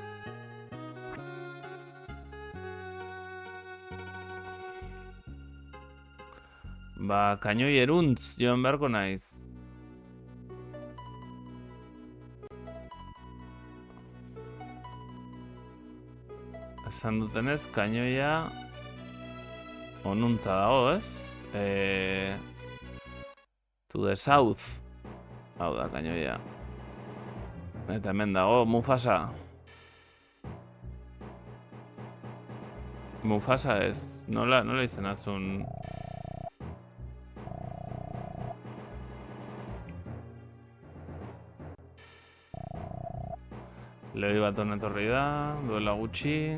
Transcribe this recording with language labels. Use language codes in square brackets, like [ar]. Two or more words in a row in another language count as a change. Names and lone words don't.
[eu] Ba, kainoi eruntz joan beharko naiz. Esan dutenez, kainoia onuntza dago, ez? [en] To the south. [eu] Hau da, kainoia. Eta hemen dago, Mufasa. Mufasa ez. Nola izenazun... Lehi bat honetorri da, duela gutxi.